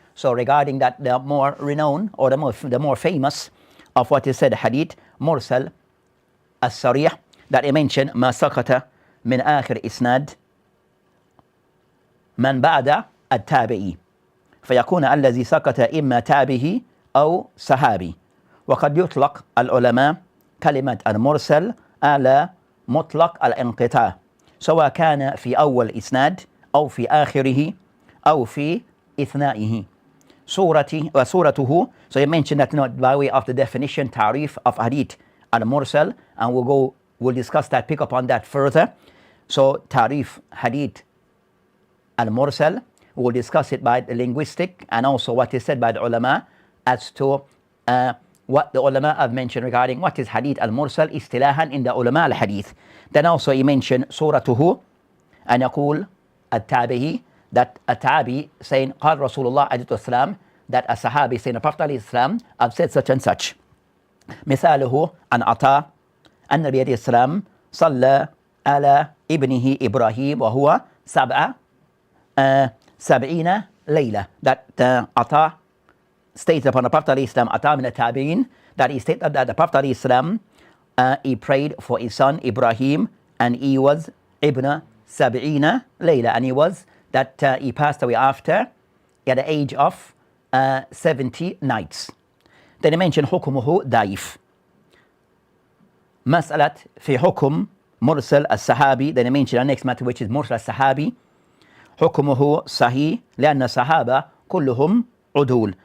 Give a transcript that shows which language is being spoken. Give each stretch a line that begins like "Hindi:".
English: So regarding that, the more renowned or the more famous of what is said hadith mursal as-sarih, that he mentioned
Arabic: ما سقط من آخر إسناد من بعد التابعي فيكون الذي سقط إما تابعي أو صحابي. وقد يطلق العلماء كلمة المرسل على مطلق الانقطاع سواء كان في أول إسناد أو في آخره أو في إثنائه. وصورته.
English: So you mentioned that not by way of the definition, ta'rif of hadith al-mursal, and we'll discuss that, pick up on that further. So ta'rif hadith al-mursal, we'll discuss it by the linguistic and also what is said by the ulama as to what the ulama have mentioned regarding what is hadith al-mursal istilahan in the ulama al-hadith. Then also he mentioned suratuhu, and yaqul at-tabi'i, that a tabi saying
Arabic: قال رسول الله عليه السلام,
English: that a sahabi saying the Prophet عليه السلام have said such and such.
Arabic: مثاله عن عطاء النبي عليه السلام صلى على ابنه إبراهيم وهو 70 ليلة.
English: That عطاء stated upon the Prophet عليه السلام,
Arabic: عطاء من التابعين,
English: that he stated that the Prophet عليه السلام he prayed for his son Ibrahim, and he was
Arabic: ابن 70 ليلة,
English: and he was that he passed away after at the age of 70 nights. Then he mentioned
Arabic: حكمه ضعيف. مسألة في حكم مرسل الصحابي.
English: Then he mentioned the next matter, which is
Arabic: مرسل الصحابي. حكمه صحيح لأن الصحابة كلهم عدول.